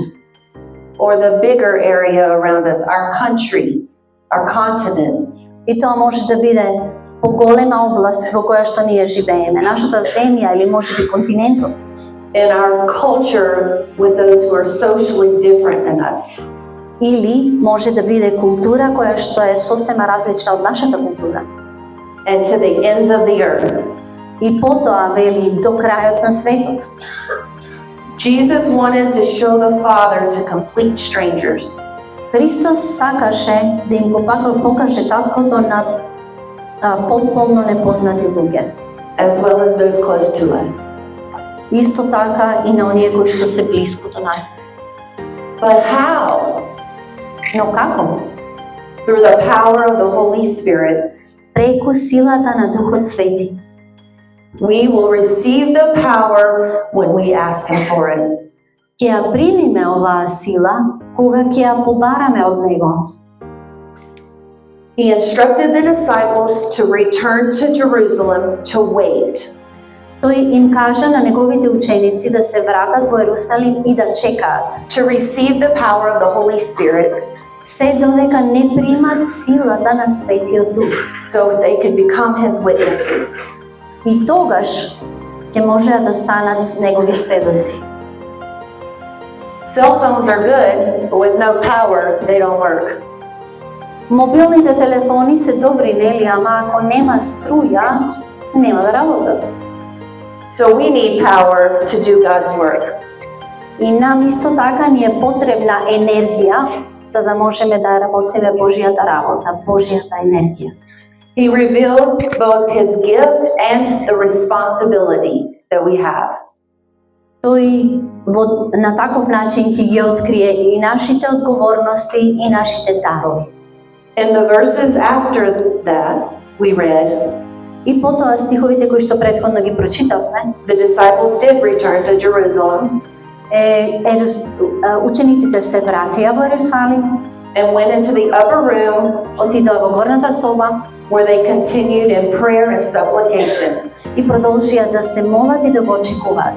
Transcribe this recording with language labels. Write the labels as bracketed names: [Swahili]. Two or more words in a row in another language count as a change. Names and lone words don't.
[English] Or the bigger area around us, our country, our continent. [Macedonian] И тоа може да биде поголема област во која што ние живееме, нашата земја или можеби континентот. [English] And our culture with those who are socially different than us. [Macedonian] Или може да биде култура која што е сосема различна од нашата култура. [English] And to the ends of the earth. [Macedonian] И потоа вели до крајот на светот. [English] Jesus wanted to show the Father to complete strangers. [Macedonian] Христос сакаше да им покаже таткото на потполно непознати луѓе. [English] As well as those close to us. [Macedonian] Исто така и на оние кои што се блиску до нас. [English] But how? [Macedonian] Но како? [English] Through the power of the Holy Spirit. [Macedonian] Преку силата на Духот Свети. [English] We will receive the power when we ask Him for it. [Macedonian] Ќе ја примиме оваа сила кога ќе ја побараме од Него. [English] He instructed the disciples to return to Jerusalem to wait. [Macedonian] Тој им кажа на неговите ученици да се вратат во Ерусалим и да чекаат. [English] To receive the power of the Holy Spirit. [Macedonian] Се додека не примат силата на Светиот Дух. [English] So they could become His witnesses. [Macedonian] И тогаш ќе можеа да станат негови сведоци. [English] Cell phones are good, but with no power, they don't work. [Macedonian] Мобилните телефони се добри, нели, ама ако нема струја, нема да работат. [English] So we need power to do God's work. [Macedonian] И нам исто така ни е потребна енергија за да можеме да работиме Божјата работа, Божјата енергија. [English] He revealed both his gift and the responsibility that we have. [Macedonian] Тој на таков начин ќе ги открие и нашите одговорности и нашите дарови. [English] In the verses after that, we read, [Macedonian] И потоа стиховите кои што претходно ги прочитавме, [English] the disciples did return to Jerusalem [Macedonian] учениците се вратија во Ерусалим, [English] and went into the upper room [Macedonian] отидоа во горната соба [English] where they continued in prayer and supplication. [Macedonian] и продолжија да се молат и да го очекуваат.